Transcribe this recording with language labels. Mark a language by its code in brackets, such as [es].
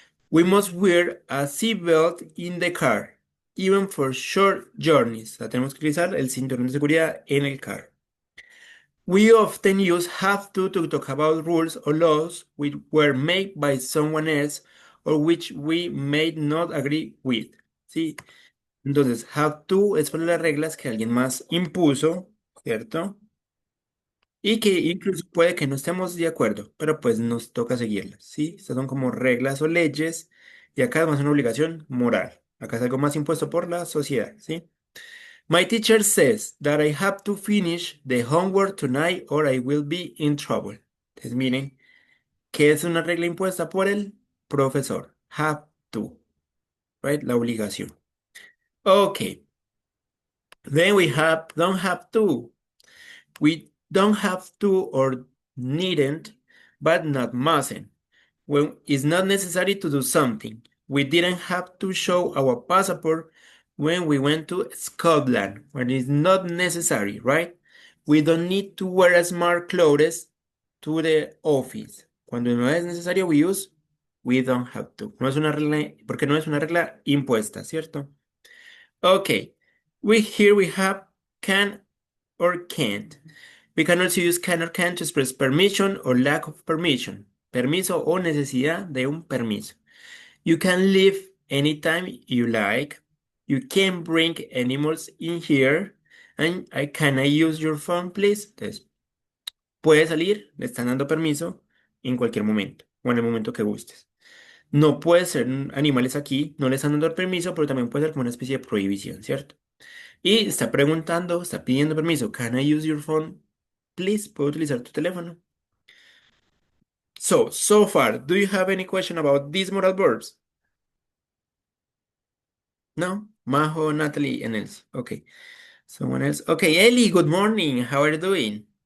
[en] We must wear a seatbelt in the car, even for short journeys. O sea, tenemos que utilizar el cinturón de seguridad en el carro. We often use have to talk about rules or laws which were made by someone else or which we may not agree with. [es] ¿Sí? Entonces, have to es por las reglas que alguien más impuso, ¿cierto? Y que incluso puede que no estemos de acuerdo, pero pues nos toca seguirlas, ¿sí? Estas son como reglas o leyes y acá es más una obligación moral. Acá es algo más impuesto por la sociedad, ¿sí? [en] My teacher says that I have to finish the homework tonight or I will be in trouble. [es] Entonces miren que es una regla impuesta por el profesor. [en] Have to, right? La obligación. Okay. Then we have don't have to. We don't have to or needn't, but not mustn't. When it's not necessary to do something. We didn't have to show our passport when we went to Scotland, when it's not necessary, right? We don't need to wear smart clothes to the office. Cuando no es necesario, we use we don't have to. [es] No es una regla, porque no es una regla impuesta, ¿cierto? [en] Okay. Here we have can or can't. We can also use can or can't to express permission or lack of permission. [es] Permiso o necesidad de un permiso. [en] You can leave anytime you like. You can bring animals in here. And can I use your phone, please? [es] Entonces, puede salir, le están dando permiso en cualquier momento o en el momento que gustes. No puede ser animales aquí, no le están dando permiso, pero también puede ser como una especie de prohibición, ¿cierto? Y está preguntando, está pidiendo permiso. Can I use your phone? Please, ¿puedo utilizar tu teléfono? [en] So far, do you have any question about these moral verbs? No? Majo, Natalie, and else. Okay. Someone else. Okay, Ellie, good morning. How are you doing?